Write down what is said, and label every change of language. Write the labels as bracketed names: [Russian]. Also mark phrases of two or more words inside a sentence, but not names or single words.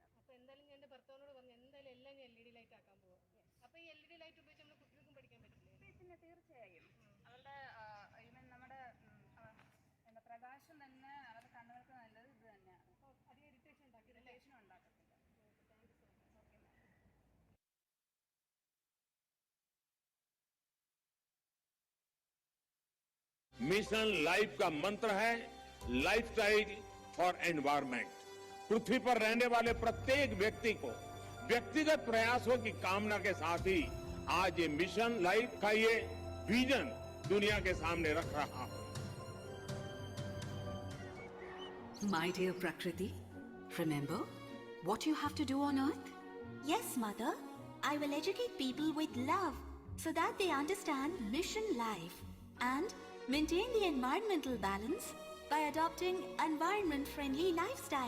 [Malayalam] അപ്പോൾ എന്തായാലും ഞാൻ എൻ്റെ ഭർത്താവിനോട് പറഞ്ഞു എന്തായാലും എല്ലാം ഞാൻ [English] LED light [Malayalam] ആക്കാൻ പോവാം. അപ്പോൾ ഈ [English] LED light [Malayalam] ഉപയോഗിച്ച് നമ്മൾ കുട്ടികൾക്കും പഠിക്കാൻ പറ്റില്ലേ? പിന്നെ തീർച്ചയായും അവരുടെ ഈവൻ നമ്മുടെ എന്താ പ്രകാശം തന്നെ അവരുടെ കണ്ണുകൾക്ക് നല്ലത് ഇത് തന്നെയാണ്. അധികം ഇറിറ്റേഷൻ ഉണ്ടാക്കില്ല. ഇറിറ്റേഷൻ ഉണ്ടാക്കത്തില്ല. [English] thank you so much. okay madam. [Hindi] मिशन लाइफ का मंत्र है [English] lifestyle for environment. [Hindi] पृथ्वी पर रहने वाले प्रत्येक व्यक्ति को व्यक्तिगत प्रयासों की कामना के साथ ही आज ये मिशन लाइफ का ये विजन दुनिया के सामने रख रहा है। [English] My dear Prakriti, remember what you have to do on earth? Yes, Mother. I will educate people with love so that they understand mission life and maintain the environmental balance by adopting environment-friendly lifestyle.